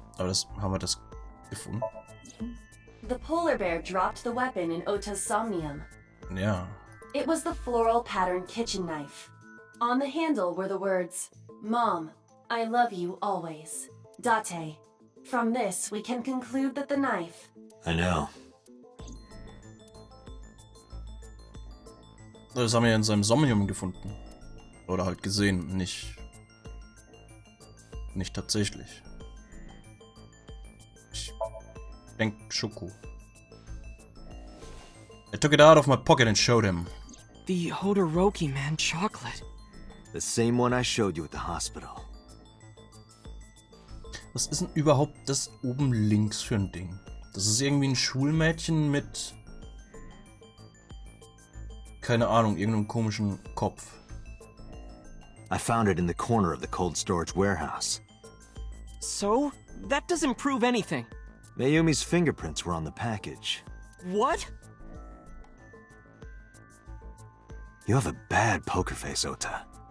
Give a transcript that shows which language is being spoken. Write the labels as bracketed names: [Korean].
[German] Aber das haben wir das gefunden. [English] The polar bear dropped the weapon in Ota's somnium. [German] Ja. [English] It was the floral pattern kitchen knife. On the handle were the words, "Mom, I love you always. Date." From this, we can conclude that the knife... I know. [German] Das haben wir in seinem Somnium gefunden. Oder halt gesehen, nicht tatsächlich. Ich denke Schoko. [English] I took it out of my pocket and showed him. The Hodoroki man chocolate. The same one I showed you at the hospital. [German] Was ist denn überhaupt das oben links für ein Ding? Das ist irgendwie ein Schulmädchen mit... keine Ahnung, irgendeinem komischen Kopf. [English] I found it in the corner of the cold storage warehouse. So? That doesn't prove anything. Mayumi's fingerprints were on the package. What? You have a bad poker face, Ota.